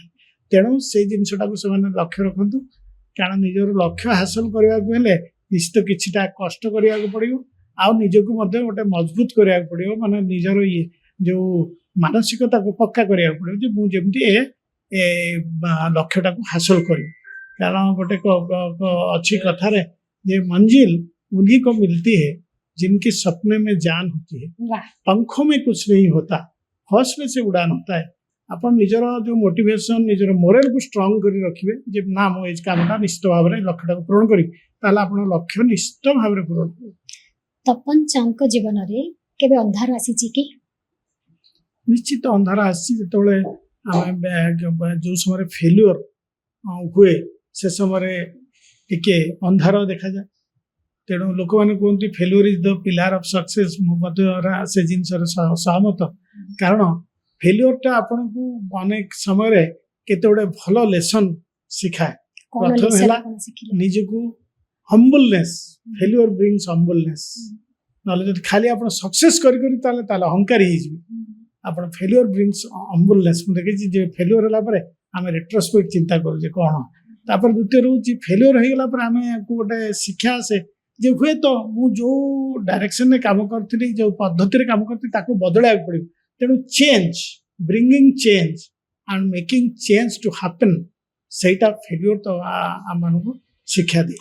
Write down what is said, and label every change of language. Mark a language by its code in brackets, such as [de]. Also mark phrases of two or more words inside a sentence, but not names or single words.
[or] ତେଣୁ ସେଇ ଜିନିଷଟାକୁ ସେମାନେ ଲକ୍ଷ୍ୟ ରଖନ୍ତୁ, କାରଣ ନିଜର ଲକ୍ଷ୍ୟ ହାସଲ କରିବାକୁ ହେଲେ ନିଶ୍ଚିତ କିଛିଟା କଷ୍ଟ କରିବାକୁ ପଡିବ, ଆଉ ନିଜକୁ ମଧ୍ୟ ଗୋଟେ ମଜବୁତ କରିବାକୁ ପଡିବ। ମାନେ ନିଜର ଯୋଉ ମାନସିକତାକୁ ପକ୍କା କରିବାକୁ ପଡିବ ଯେ ମୁଁ ଯେମିତି ଲକ୍ଷ୍ୟଟାକୁ ହାସଲ କରିବି। କାରଣ ଗୋଟେ ଅଛି କଥାରେ ଯେ [hi] मंजिल उन्हीं को मिलती है जिनके सपने में जान होती है, पंखों में कुछ नहीं होता, हौसले से उड़ान होता है। [or] ଆପଣ ନିଜର ଯୋଉ ମୋଟିଭେସନ, ନିଜର ମୋରାଲକୁ ଷ୍ଟ୍ରଙ୍ଗ କରି ରଖିବେ ଯେ ନା ମୁଁ ଏଇ କାମଟା ନିଶ୍ଚିତ ଭାବରେ ଲକ୍ଷ୍ୟଟାକୁ ପୂରଣ କରିବି, ତାହେଲେ ଆପଣ ଲକ୍ଷ୍ୟ ନିଶ୍ଚିତ ଭାବରେ ପୂରଣ କରିବେ। ତପନ ଚାନ୍ଦଙ୍କ ଜୀବନରେ କେବେ ଅନ୍ଧାର ଆସିଛି କି? ନିଶ୍ଚିତ ଅନ୍ଧାର ଆସିଛି। ଯେତେବେଳେ ଆମେ ଯୋଉ ସମୟରେ ଫେଲ୍ୟୁର ହୁଏ ସେ ସମୟରେ ଟିକେ ଅନ୍ଧାର ଦେଖାଯାଏ। ତେଣୁ ଲୋକମାନେ କୁହନ୍ତି [en] failure is the pillar of success. [or] ମୁଁ ମଧ୍ୟ ସେ ଜିନିଷରେ ସହମତ। କାରଣ ଫେଲ୍ୟୁରଟା ଆପଣଙ୍କୁ ଅନେକ ସମୟରେ କେତେ ଗୋଟେ ଭଲ ଲେସନ ଶିଖାଏ। कोन प्रथम लेसन ହେଲା କଣ ଶିଖିଲେ ନିଜକୁ [en] humbleness failure brings humbleness [or] ନହେଲେ ଯଦି ଖାଲି ଆପଣ ସକ୍ସେସ୍ କରି କରି ତାହେଲେ ଅହଙ୍କାରୀ ହେଇଯିବେ ଆପଣ ଫେଲ୍ୟୁର [en] brings humbleness [or] ମୁଁ ଦେଖିଛି ଯେ ଫେଲ୍ୟୁର ହେଲା ପରେ ଆମେ ରେଟ୍ରୋସ୍ପେକ୍ଟ ଚିନ୍ତା କରୁଛେ କ'ଣ ତାପରେ ଦ୍ୱିତୀୟ ରହୁଛି ଫେଲ୍ୟୁର ହେଇଗଲା ପରେ ଆମକୁ ଗୋଟେ ଶିକ୍ଷା ଆସେ ଯେ ହୁଏତ ମୁଁ ଯୋଉ ଡାଇରେକ୍ସନରେ କାମ କରିଥିଲି ଯୋଉ ପଦ୍ଧତିରେ କାମ କରିଥିଲି ତାକୁ ବଦଳାଇବାକୁ ପଡ଼ିବ ତେଣୁ [en] change bringing change and making change to happen [or] ସେଇଟା ଫେଲ୍ୟୁର ତ ଆମମାନଙ୍କୁ ଶିକ୍ଷା ଦିଏ